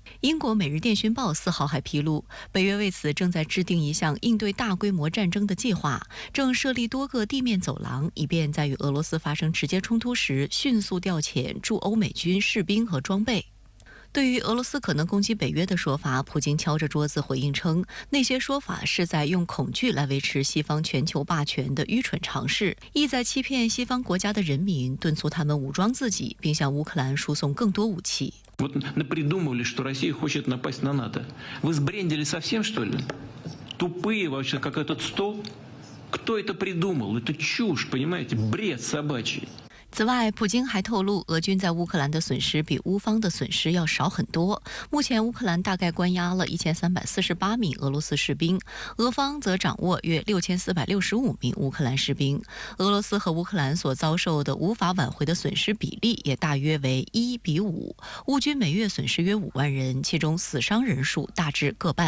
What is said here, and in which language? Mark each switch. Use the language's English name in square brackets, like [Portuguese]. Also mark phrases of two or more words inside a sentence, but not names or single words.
[Chinese] 英国《每日电讯报》4号还披露，北约为此正在制定一项应对大规模战争的计划，正设立多个地面走廊，以便在与俄罗斯发生直接冲突时迅速调遣驻欧美军士兵和装备。对于俄罗斯可能攻击北约的说法，普京敲着桌子回应称，那些说法是在用恐惧来维持西方全球霸权的愚蠢尝试，意在欺骗西方国家的人民，敦促他们武装自己，并向乌克兰输送更多武器。 [Russian] Вот напридумывали, что Россия хочет напасть на НАТО. Вы сбрендили совсем, что ли? Тупые вообще, как этот стол? Кто это придумал? Это чушь, понимаете? Бред собачий. [Chinese] 此外，普京还透露，俄军在乌克兰的损失比乌方的损失要少很多。目前，乌克兰大概关押了1348名俄罗斯士兵，俄方则掌握约6465名乌克兰士兵。俄罗斯和乌克兰所遭受的无法挽回的损失比例也大约为1:5，乌军每月损失约5万人，其中死伤人数大致各半。